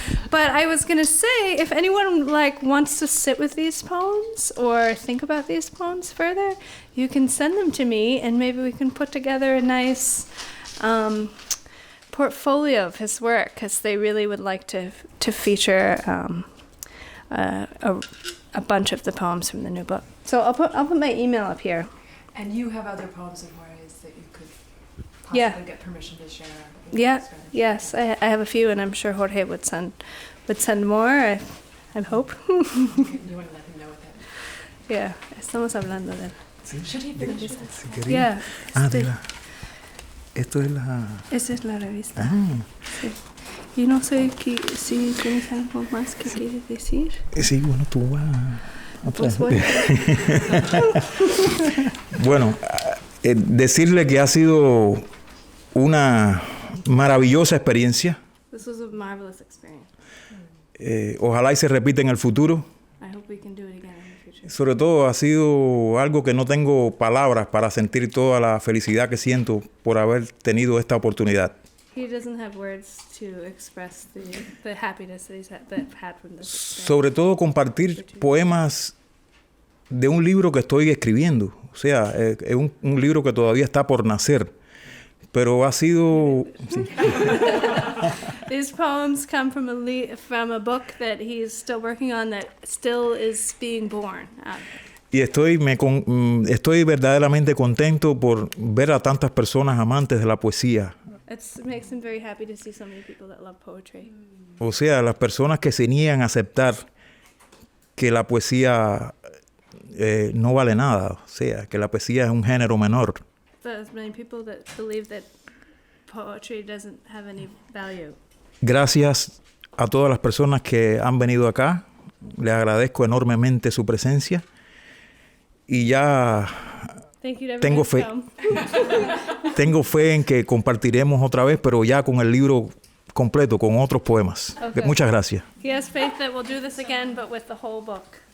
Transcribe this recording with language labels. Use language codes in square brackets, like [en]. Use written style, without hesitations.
[en] But I was going to say, if anyone wants to sit with these poems or think about these poems further, you can send them to me, and maybe we can put together a nice portfolio of his work, because they really would like to feature a bunch of the poems from the new book. So I'll put my email up here. And you have other poems of Jorge's that you could possibly get permission to share. Yeah. Yes, I have a few, and I'm sure Jorge would send more. I hope. You want to let him know what that is? [es] Yeah, estamos hablando de él. [en] Should he finish this? [es] Si quería. [en] Yeah. [es] Esto es la. Esa es la revista. Sí. Y no sé si tienes algo más que quieres decir. Sí, bueno, tú vas. Pues bueno. Bueno, decirle que ha sido una maravillosa experiencia. [en] This was a marvelous experience. [es] Ojalá y se repita en el futuro. [en] I hope we can do it again in the future. [es] Sobre todo ha sido algo que no tengo palabras para sentir toda la felicidad que siento por haber tenido esta oportunidad. [en] He doesn't have words to express the happiness that he's had from this experience. [es] Sobre todo compartir poemas de un libro que estoy escribiendo. O sea, es un libro que todavía está por nacer. Pero ha sido... Sí. [en] These poems come from a book that he's still working on that still is being born. [es] Y estoy verdaderamente contento por ver a tantas personas amantes de la poesía. [en] It makes him very happy to see so many people that love poetry. [es] O sea, las personas que se niegan a aceptar que la poesía no vale nada. O sea, que la poesía es un género menor. [en] There's many people that believe that poetry doesn't have any value. [es] Gracias a todas las personas que han venido acá. Les agradezco enormemente su presencia. Y ya tengo fe. Tengo fe en que compartiremos otra vez, pero ya con el libro completo, con otros poemas. [en] Okay. [es] Muchas gracias. [en] He has faith that we'll do this again, but with the whole book.